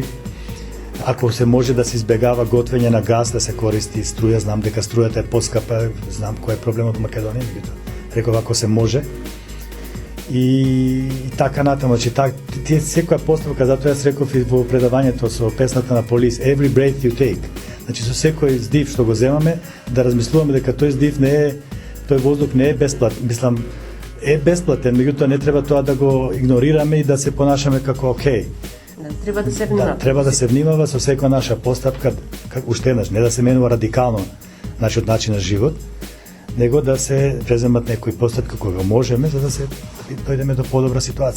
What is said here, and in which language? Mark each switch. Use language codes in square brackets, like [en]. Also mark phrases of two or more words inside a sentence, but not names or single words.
[mk] Ако се може да се избегава готвење на газ, да се користи струја, знам дека струјата е поскапа, знам кој е проблемот во Македонија, меѓутоа реков ако се може. И така натаму, значи тие секоја постапка, затоа јас реков и во предавањето со песната на Police, every breath you take. Значи со секој здив што го земаме, да размислуваме дека тој здив не е, тој воздух не е бесплатен, мислам е бесплатен, меѓутоа не треба тоа да го игнорираме и да се понашаме како окей. Треба да се внимава. Да, треба да се внимава со секоја наша постапка, уште еднаш, не да се менува радикално нашиот начин на живот, него да се преземат некои постапки кога можеме, за да се дојдеме до подобра ситуација.